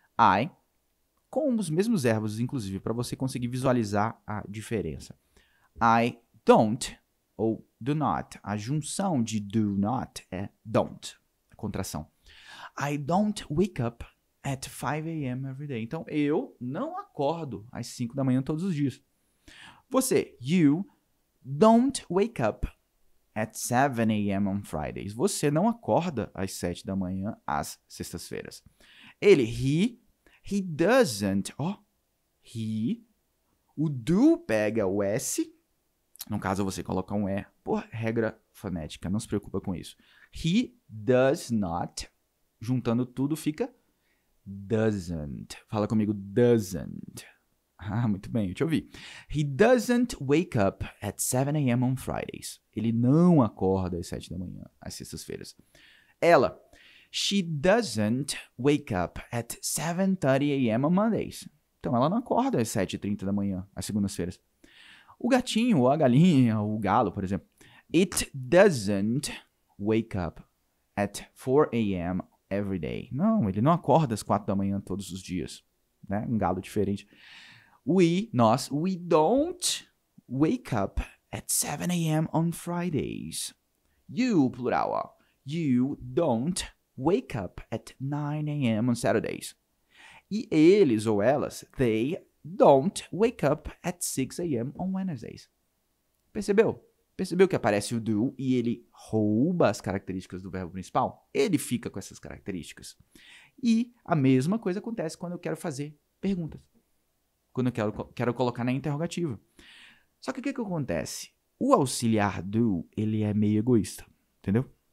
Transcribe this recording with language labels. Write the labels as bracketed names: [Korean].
[Portuguese] I, com os mesmos verbos, inclusive, para você conseguir visualizar a diferença. I don't, ou do not. A junção de do not é don't, a contração. [English] I don't wake up at 5 a.m. every day. [Portuguese] Então, eu não acordo às 5 da manhã todos os dias. [English] Você, you don't wake up at 7 a.m. on Fridays. [Portuguese] Você não acorda às 7 da manhã às sextas-feiras. Ele, [English] he doesn't. [Portuguese] Ó, o do pega o S. No caso, você coloca um E por regra fonética. Não se preocupa com isso. [English] He does not. [Portuguese] Juntando tudo fica doesn't. Fala comigo, doesn't. Ah, muito bem, eu te ouvi. [English] He doesn't wake up at 7 a.m. on Fridays. [Portuguese] Ele não acorda às 7 da manhã, às sextas-feiras. [English] Ela, she doesn't wake up at 7:30 a.m. on Mondays. [Portuguese] Então, ela não acorda às 7h30 da manhã, às segundas-feiras. O gatinho, ou a galinha, ou o galo, por exemplo. [English] It doesn't wake up at 4 a.m. every day. [Portuguese] Não, ele não acorda às 4 da manhã todos os dias. [English] Né? [Portuguese] Um galo diferente. [English] We don't wake up at 7 a.m. on Fridays. You, plural, ó. You don't wake up at 9 a.m. on Saturdays. [Portuguese] E eles ou elas, [English] they don't wake up at 6 a.m. on Wednesdays. Percebeu? [Portuguese] Percebeu que aparece o do e ele rouba as características do verbo principal? Ele fica com essas características. E a mesma coisa acontece quando eu quero fazer perguntas. Quando eu quero colocar na interrogativa. Só que o que acontece? O auxiliar do, ele é meio egoísta, entendeu?